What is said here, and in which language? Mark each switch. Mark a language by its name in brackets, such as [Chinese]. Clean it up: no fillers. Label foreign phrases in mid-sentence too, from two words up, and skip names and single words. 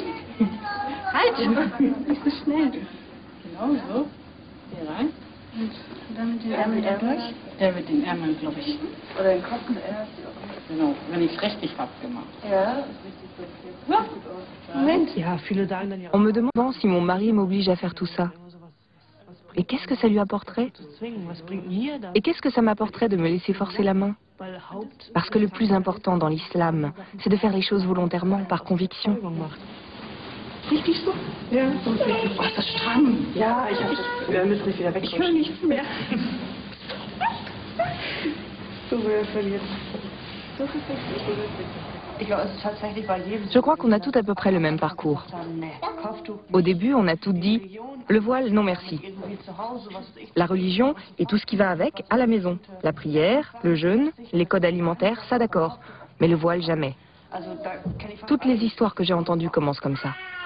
[German] Halt! Nicht so schnell. Genau so. Hier rein. Und dann mit den Ärmeln durch? Der mit den Ärmeln, glaube ich. Oder den Kopf erst. Genau, wenn ich es richtig habe gemacht. Ja, richtig. [French] On me demande si mon mari m'oblige à faire tout ça. Et qu'est-ce que ça lui apporterait? Et qu'est-ce que ça m'apporterait de me laisser forcer la main? Parce que le plus important dans l'islam, c'est de faire les choses volontairement, par conviction. [German] Richtig so? Ja, so ist richtig. Oh, ist das stramm? Ja, wir müssen nicht wieder weg. Ich höre nichts mehr. So will er verlieren. Das ist richtig. [French] Je crois qu'on a tout à peu près le même parcours. Au début, on a tout dit, le voile, non merci. La religion et tout ce qui va avec, à la maison. La prière, le jeûne, les codes alimentaires, ça d'accord. Mais le voile, jamais. Toutes les histoires que j'ai entendues commencent comme ça.